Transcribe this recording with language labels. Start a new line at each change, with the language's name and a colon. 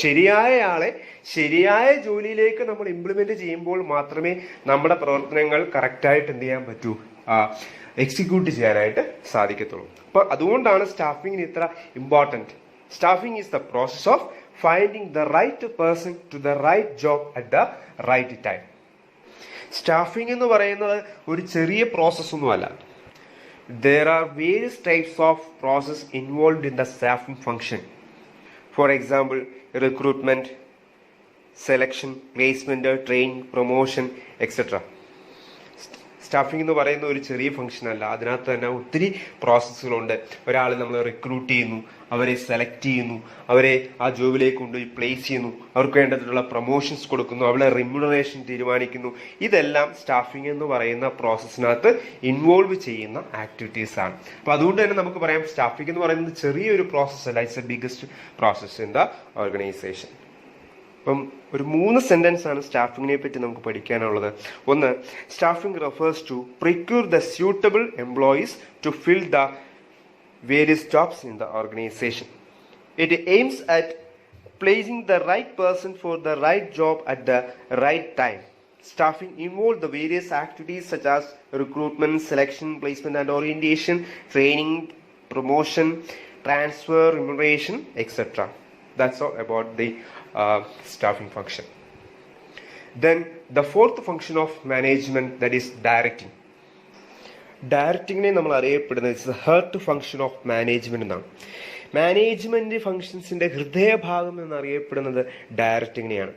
Malayalam: ശരിയായ ആളെ ശരിയായ ജോലിയിലേക്ക് നമ്മൾ ഇംപ്ലിമെന്റ് ചെയ്യുമ്പോൾ മാത്രമേ നമ്മുടെ പ്രവർത്തനങ്ങൾ കറക്റ്റായിട്ട് എന്ത് ചെയ്യാൻ പറ്റൂ, എക്സിക്യൂട്ട് ചെയ്യാനായിട്ട് സാധിക്കത്തുള്ളൂ. അപ്പൊ അതുകൊണ്ടാണ് സ്റ്റാഫിങ്ങിന് ഇത്ര important.
English: Staffing is the process of finding the right person to the right job at the right time.
Malayalam: Staffing എന്ന് പറയുന്നത് ഒരു ചെറിയ പ്രോസസ് ഒന്നുമല്ല.
English: There are various types of process involved in the staffing function. For example, recruitment, selection, placement, training, promotion, etc.
Malayalam: Staffing എന്ന് പറയുന്ന ഒരു ചെറിയ function അല്ല. അതിനകത്ത് തന്നെ ഒത്തിരി പ്രോസസ്സുകളുണ്ട്. ഒരാളെ നമ്മൾ റിക്രൂട്ട് ചെയ്യുന്നു, അവരെ സെലക്ട് ചെയ്യുന്നു, അവരെ ആ ജോബിലേക്ക് കൊണ്ടുപോയി പ്ലേസ് ചെയ്യുന്നു, അവർക്ക് വേണ്ടതിലുള്ള പ്രൊമോഷൻസ് കൊടുക്കുന്നു, അവരുടെ റിമ്യൂണറേഷൻ തീരുമാനിക്കുന്നു. ഇതെല്ലാം സ്റ്റാഫിംഗ് എന്ന് പറയുന്ന പ്രോസസ്സിനകത്ത് ഇൻവോൾവ് ചെയ്യുന്ന ആക്ടിവിറ്റീസ് ആണ്. അപ്പൊ അതുകൊണ്ട് തന്നെ നമുക്ക് പറയാം സ്റ്റാഫിംഗ് എന്ന് പറയുന്നത് ചെറിയൊരു പ്രോസസ് അല്ല,
English: It's a biggest process in the organization.
Malayalam: അപ്പം ഒരു 3 സെന്റൻസ് ആണ് സ്റ്റാഫിങ്ങിനെ പറ്റി നമുക്ക് പഠിക്കാനുള്ളത്.
English: ഒന്ന്, staffing refers to procure the suitable employees to fill the various jobs in the organization. It aims at placing the right person for the right job at the right time. Staffing involves the various activities such as recruitment, selection, placement and orientation, training, promotion, transfer, remuneration, etc. That's all about the staffing function. Then the fourth function of management, that is directing.
Malayalam: ഡയറക്റ്റിങ്ങിനെ നമ്മൾ അറിയപ്പെടുന്നത്
English: it's heart function of management
Malayalam: എന്നാണ്. Management ഫംഗ്ഷൻസിന്റെ ഹൃദയഭാഗം എന്നറിയപ്പെടുന്നത് ഡയറക്റ്റിങ്ങിനെയാണ്.